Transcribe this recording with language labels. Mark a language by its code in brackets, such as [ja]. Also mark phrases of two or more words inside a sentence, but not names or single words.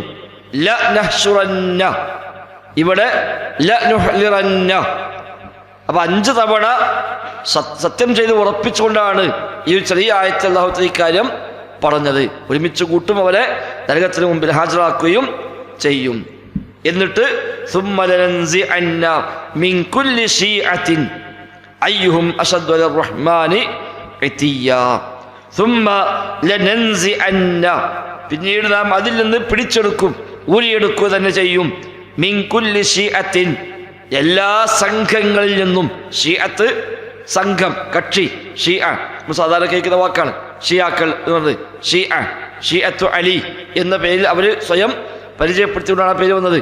[ml] ലനഹ്ശുറന്ന, ഇവിടെ ലനുഹ്ളിറന്ന. അപ്പം 5 തവണ സത്യം ചെയ്ത് ഉറപ്പിച്ചുകൊണ്ടാണ് ഈ ചെറിയ ആയത്തിൽ [ar] الله تعالى [ml] ഇക്കാര്യം പറഞ്ഞത്. ഒരുമിച്ച് കൂട്ടും, അവരെ നരകത്തിന് മുമ്പിൽ ഹാജരാക്കുകയും ചെയ്യും. [ar] എന്നിട്ട് ثم لننزعن من كل شيعة أيهم أشد على الرحمن عتيا ثم لننزعن [ml] പിന്നീട് നാം അതിൽ നിന്ന് പിടിച്ചെടുക്കും, ഊരിയെടുക്കുക തന്നെ ചെയ്യും. [ar] من كل شيعة [ml] എല്ലാ സംഘങ്ങളിൽ നിന്നും. ഷിയത്ത് സംഘം, കക്ഷി. ഷിയ സാധാരണ കേൾക്കുന്ന വാക്കാണ് ഷിയാക്കൾ എന്ന് പറഞ്ഞത്. [ar] شيعة علي [ml] എന്ന പേരിൽ അവർ സ്വയം പരിചയപ്പെടുത്തിക്കൊണ്ടാണ് ആ പേര് വന്നത്.